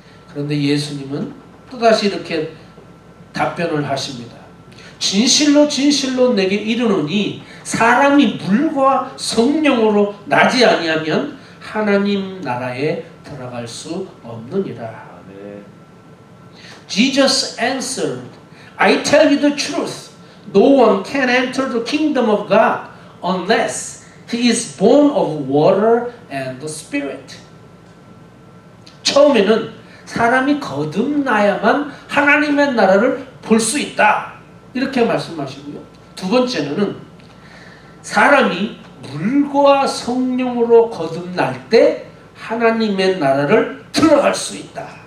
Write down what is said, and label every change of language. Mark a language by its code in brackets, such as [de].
[ko] 그런데 예수님은 또다시 이렇게 답변을 하십니다. 진실로 진실로 내게 이르노니 사람이 물과 성령으로 나지 아니하면 하나님 나라에 들어갈 수 없느니라. [en] Jesus answered, I tell you the truth. No one can enter the kingdom of God unless he is born of water and the Spirit. [ko] 처음에는 사람이 거듭나야만 하나님의 나라를 볼 수 있다. 이렇게 말씀하시고요. 두 번째는 사람이 물과 성령으로 거듭날 때 하나님의 나라를 들어갈 수 있다.